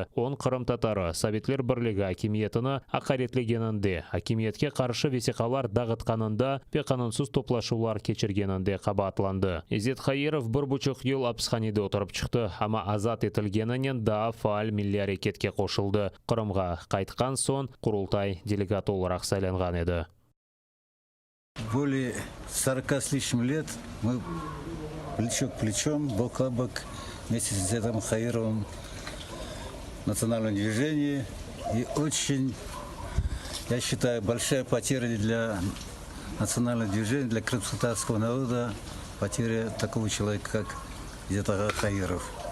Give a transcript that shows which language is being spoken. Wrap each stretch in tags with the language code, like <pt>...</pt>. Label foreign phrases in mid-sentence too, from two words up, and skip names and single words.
<crh>10 Qırım Tatarı Sovetler Birligi hakimiyetini haqaretlegeninde, hakimiyetke qarşı vesikalar dağıtqanında ve qanunsuz toplaşıvlar keçirgeninde qabatlandı. İzet Хаиров 1,5 yıl hapsxanede oturup çıktı, ama azat etilgeninen daha faal Milli Hareketke qoşuldu. Qırımga qaytqan son Qurultay delegati olarak saylangan edi.</crh> <ru>Более 40 с лишним лет мы плечо к плечом, бок о бок, вместе с Изетом Хаировым в национальном движении. И очень, я считаю, большая потеря для национального движения, для крымско-татарского народа, потеря такого человека, как Изет Хаиров.</ru>